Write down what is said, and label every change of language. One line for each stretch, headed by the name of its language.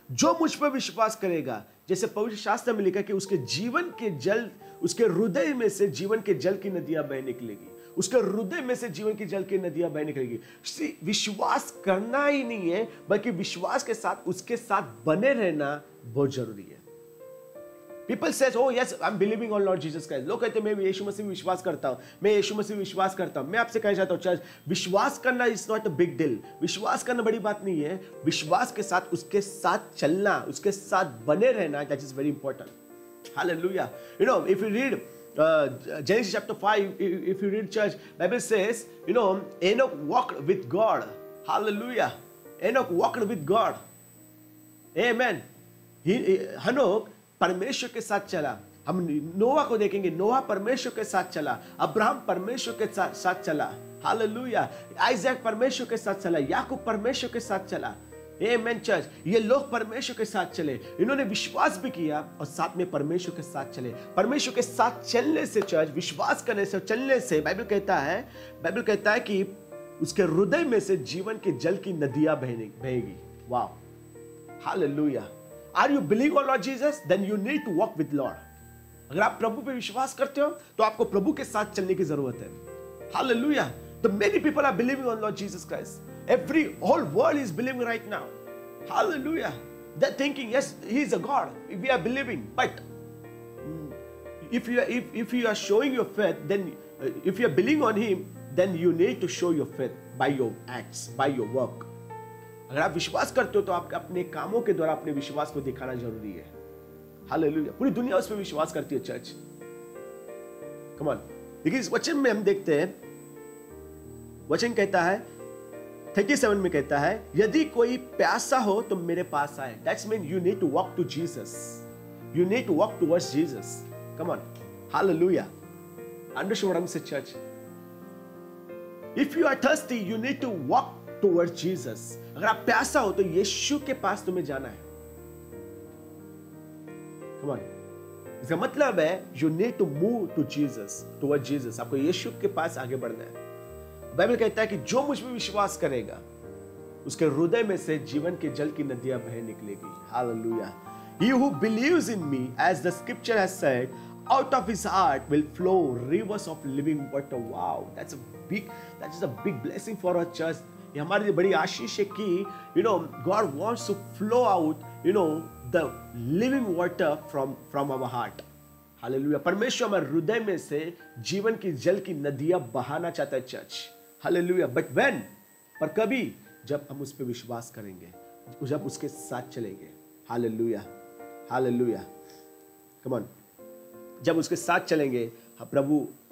Hindi: जो मुझ पर विश्वास करेगा, जैसे पवित्र शास्त्र में लिखा कि उसके जीवन के जल, उसके हृदय में से जीवन के जल की नदियां बह निकलेगी। उसके हृदय में से जीवन की जल की नदियां बह निकलेगी। विश्वास करना ही नहीं है, बल्कि विश्वास के साथ उसके साथ बने रहना बहुत जरूरी है।
English: People says, oh yes, I'm believing on Lord Jesus Christ.
Hindi: लोग कहते हैं मैं यीशु मसीह में विश्वास करता हूं, मैं यीशु मसीह में विश्वास करता हूं। मैं आपसे कहना चाहता हूं चर्च, विश्वास करना
English: Is not a big deal.
Hindi: विश्वास करना बड़ी बात नहीं है। विश्वास के साथ उसके साथ चलना, उसके साथ बने रहना,
English: That is very important.
Hindi: Hallelujah.
English: You know, if you read Genesis chapter 5, if you read church, Bible says, Enoch walked with God. Hallelujah. Enoch walked with God. Amen.
Hindi: हनोक परमेश्वर के साथ चला। हम नोआ को देखेंगे, नोआ परमेश्वर के साथ चला, अब्राहम परमेश्वर के साथ चला। हालेलुया। आइजैक परमेश्वर के साथ चला, याकूब परमेश्वर के साथ चला। आमेन चर्च, ये लोग परमेश्वर के साथ चले, इन्होंने विश्वास भी किया और साथ में परमेश्वर के साथ चले। परमेश्वर के साथ चलने से चर्च, विश्वास करने से, चलने से बाइबल कहता है कि उसके हृदय में से जीवन के जल की नदियां बहेगी। वाह, hallelujah.
English: Are you believing on Lord Jesus? Then you need to walk with Lord.
Hindi: अगर आप प्रभु पे विश्वास करते हो तो आपको प्रभु के साथ चलने की जरूरत है।
English: Hallelujah. The many people are believing on Lord Jesus Christ. Whole world is believing right now. Hallelujah. They're thinking, yes, He is a God. We are believing, but if you are showing your faith, then if you are believing on Him, then you need to show your faith by your acts, by your work.
Hindi: अगर आप विश्वास करते हो तो आपके अपने कामों के द्वारा अपने विश्वास को दिखाना जरूरी है। हालेलुया। पूरी दुनिया उस पर विश्वास करती है चर्च।
English: Come on.
Hindi: देखिए इस वचन में हम देखते हैं, वचन कहता है 37 में कहता है, यदि कोई प्यासा हो तो मेरे पास आए।
English: That's mean you need to walk to Jesus, you need to walk towards Jesus. Come on, hallelujah. Understand what I am saying church? If you are thirsty you need to walk towards Jesus.
Hindi: अगर आप प्यासा हो तो यीशु के पास तुम्हें जाना है।
English: Come on.
Hindi: इसका मतलब है
English: you need to move to Jesus, towards Jesus.
Hindi: आपको यीशु के पास आगे बढ़ना है। बाइबल कहता है कि जो मुझ में विश्वास करेगा उसके हृदय में से जीवन के जल की नदियां बह निकलेगी। Hallelujah.
English: He who believes in me, as the scripture has said, out of his heart will flow rivers of living water. Wow, that is a big blessing for our church.
Hindi: ये हमारे लिए बड़ी आशीष है कि
English: God wants to flow out the living water from our heart.
Hindi: Hallelujah. परमेश्वर हमारे हृदय में से जीवन की जल की नदियां बहाना चाहता है चर्च। हालेलुया।
English: but when,
Hindi: पर कभी, जब हम उस पर विश्वास करेंगे, जब उसके साथ चलेंगे। Hallelujah, hallelujah.
English: Come on.
Hindi: जब उसके साथ चलेंगे, प्रभु